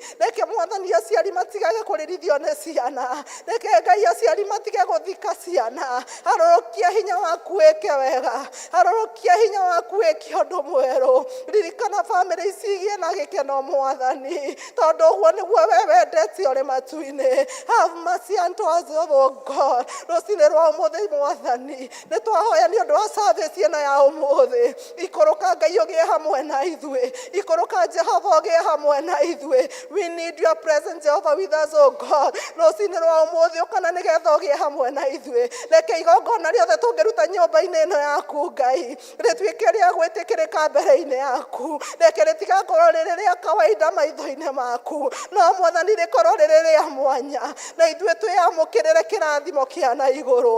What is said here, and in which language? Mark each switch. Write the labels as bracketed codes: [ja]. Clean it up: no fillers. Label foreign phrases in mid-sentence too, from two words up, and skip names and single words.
[ki] Reke Mwathani aciari matigage kũrĩrithio nĩ ciana, reke Ngai aciari matige gũthika ciana. Harũrũkia hinya waku wĩke wega, harũrũkia hinya waku wĩke ũndũ mwerũ. Ririkana family cigĩe na gĩkeno Mwathani, tondũ ũguo nĩguo we wendete ũrĩ matu-inĩ. [en] Have mercy unto us, O God. [ki] Rũcinĩ rwa ũmũthĩ Mwathani, nĩtwahoya nĩ ũndũ wa service ĩno ya ũmũthĩ. Ikũrũka Ngai ũgĩe hamwe na ithuĩ, ikũrũka Jehova ũgĩe hamwe na ithuĩ. [en] We need your presence Jehovah with us, O God. [ki] Rũcinĩ rwa ũmũthĩ ũkana nĩgetha ũgĩe hamwe na ithuĩ. Reke igongona rĩothe tũngĩruta nyũmba-inĩ ĩno yaku Ngai rĩtuĩke rĩa gwĩtĩkĩrĩka mbere-inĩ yaku. Reke rĩtigakorwo rĩrĩ rĩa kawaida maitho-inĩ maku, no Mwathani rĩkorwo rĩrĩ rĩa mwanya, na ithuĩ twĩamũkĩrĩre kĩrathimo kĩa na igũrũ.